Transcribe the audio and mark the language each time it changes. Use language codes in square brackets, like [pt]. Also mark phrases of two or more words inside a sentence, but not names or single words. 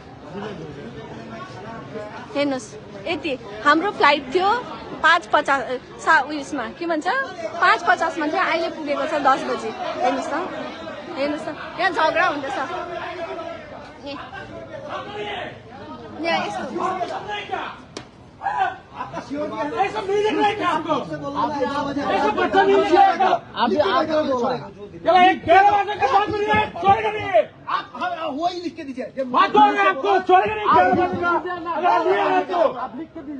[ne] हेर्नुहोस्, यति हाम्रो फ्लाइट थियो 5:50 उयसमा के भन्छ 5:50मा चाहिँ अहिले पुगेको छ 10 बजी। हेर्नुहोस् त यहाँ झगडा हुँदैछ। यहाँ यस्तो [hi] ऐसा नहीं देख रहे क्या आपको? ऐसा बदतमीजी है क्या? चलो एक 11 बजे का बात नहीं है, छोड़ेगा नहीं। आप वही लिख के दीजिए। बात हो रहा है आपको, छोड़ेगा नहीं 11 बजे का। अगर आप लिया है तो आप लिख के दीजिए।